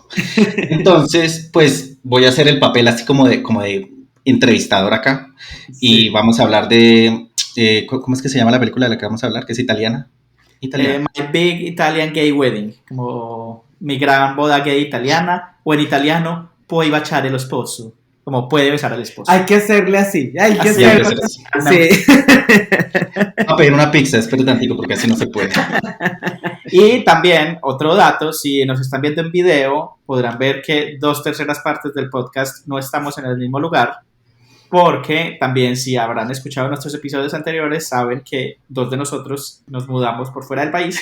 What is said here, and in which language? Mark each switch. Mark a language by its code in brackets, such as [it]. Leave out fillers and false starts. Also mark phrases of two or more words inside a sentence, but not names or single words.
[es] Entonces, pues voy a hacer el papel así como de entrevistador acá. Sí. Y vamos a hablar de, ¿cómo es que se llama la película de la que vamos a hablar? Que es italiana. My Big Italian Gay Wedding, como mi gran boda gay italiana, o en italiano, Puoi baciare lo sposo, como puede besar al esposo. Hay que hacerle así, hay que así hacerle así. Sí. A pedir una pizza, espera tantico porque así no se puede. Y también, otro dato, si nos están viendo en video, podrán ver que 2/3 partes del podcast no estamos en el mismo lugar, porque también si habrán escuchado nuestros episodios anteriores, saben que 2 de nosotros nos mudamos por fuera del país.